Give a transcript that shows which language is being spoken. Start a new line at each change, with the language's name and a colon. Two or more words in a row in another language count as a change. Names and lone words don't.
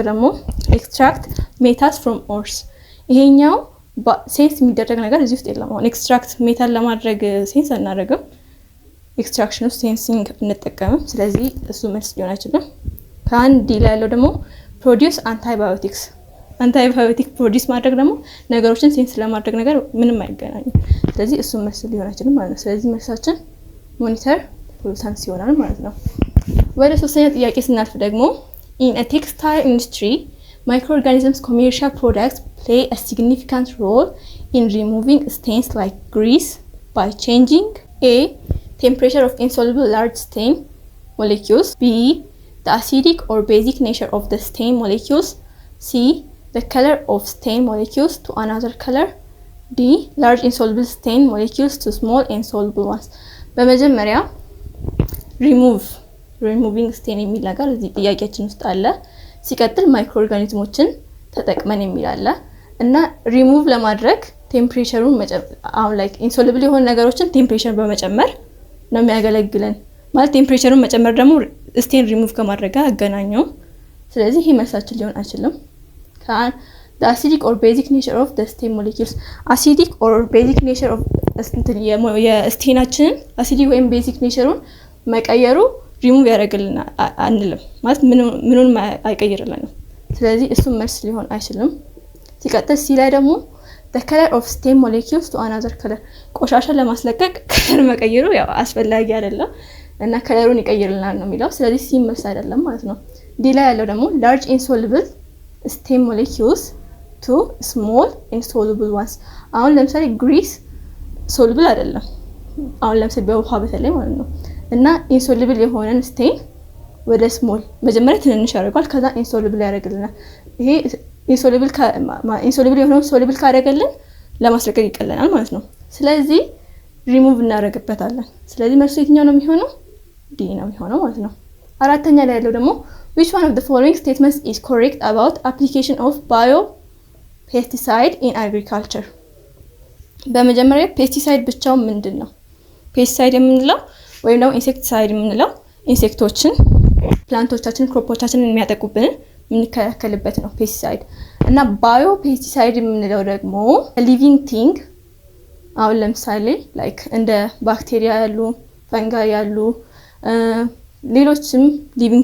Amharic: ደግሞ
English: extract metals from ores
Amharic: ይሄኛው ሴንስ የሚደረግ ነገር እዚህ ውስጥ የለም። አሁን
English: extract metal
Amharic: ለማድረግ ሴንስ አናደርግም። ኤክስትራክሽን ውስጥ ሴንሲንግ እንጠቀምም። ስለዚህ እሱ መልስ ሊሆን አይችልም። ከአንድ ዲ ላይ ያለው ደግሞ
English: produce antibiotics antibiotic produce
Amharic: ማድረግ ደግሞ ነገሮችን ሴንስ ለማድረግ ነገር ምንም አይገናኝም። ስለዚህ እሱን መልስ ሊሆን አይችልም ማለት ነው። ስለዚህ መልሳችን
English: monitor pollutants
Amharic: ይሆናል ማለት ነው። ወደ ሶስተኛ ጥያቄ ስናልፍ ደግሞ
English: in a textile industry microorganisms commercial products play a significant role in removing stains like grease by changing a temperature of insoluble large stain molecules, b the acidic or basic nature of the stain molecules, c the color of stain molecules to another color, d large insoluble stain molecules to small insoluble ones.
Amharic: በመጀመሪያ
English: removing stain
Amharic: የሚል ነገር እዚህ ጥያቄያችን ውስጥ አለ። ሲቀጥል ማይክሮ ኦርጋኒዝሞችን ተጠቅመን የሚል አለ እና ሪሙቭ ለማድረግ ቴምፕሬቸሩን አሁን
English: like insoluble
Amharic: የሆኑ ነገሮችን ቴምፕሬቸር በመጨመር ነው የሚያገለግለን። ማለት ቴምፕሬቸሩን መጨመር ደግሞ
English: stain remove
Amharic: ከማድረግ ጋር አገናኘው። ስለዚህ ይሄ መልሳችን ሊሆን አይችልም።
English: the acidic or basic nature of the stain molecules acidic or basic nature of
Amharic: የስቴናችንን አሲዲክ ወይም ቤዚክ ኔቸሩን መቀየሩ ሪሙቭ ያደርግልና አንልም ማለት ምኑን አይቀይርልንም። ስለዚህ እሱ መልስ ሊሆን አይችልም። ሲቀጥል ሲ ላይ ደግሞ
English: the color of stain molecules to another color
Amharic: ቆሻሻ ለማስለቀቅ ከለር መቀየሩ ያው አስፈላጊ አይደለም እና ከለሩን ይቀይርልናል ነው የሚለው። ስለዚህ ሲ መልስ አይደለም ማለት ነው። ዲ ላይ ያለው ደግሞ
English: large insoluble stain molecules to small insoluble ones
Amharic: አሁን ለምሳሌ
English: grease soluble
Amharic: አይደለም አሁን ለምሳሌ በውሃ በተለይ ማለት ነው እና ኢንሶሉብል የሆነን ስቴን ወደ ስሞል መጀመሪያ ትንንሽ ያደርጋል ከዛ ኢንሶሉብል ያደርግልናል። ይሄ ኢንሶሉብል የሆነው ሶሉብል ካደረገልን ለማስለቀቅ ይቀለናል ማለት ነው። ስለዚህ ሪሙቭ እናደርግበታለን። ስለዚህ መልሱ የትኛው ነው የሚሆነው? ዲ ነው የሚሆነው ማለት ነው። አራተኛ ላይ ያለው ደግሞ
English: which one of the following statements is correct about application of biopesticide in agriculture?
Amharic: በመጀመሪያ ፔስቲሳይድ ብቻው ምንድነው? ፔስቲሳይድ የምንለው ወይም ደግሞ ኢንሴክቲሳይድ የምንለው ኢንሴክቶችን ፕላንቶቻችንን ክሮፖቻችንን የሚያጠቁብንን የምንከላከልበት ነው ፔስቲሳይድ። እና ባዮ ፔስቲሳይድ የምንለው ደግሞ
English: living thing
Amharic: አሁን ለምሳሌ ላይክ እንደ ባክቴሪያ ያሉ ፈንጋይ ያሉ ሌሎችም ሊቪንግ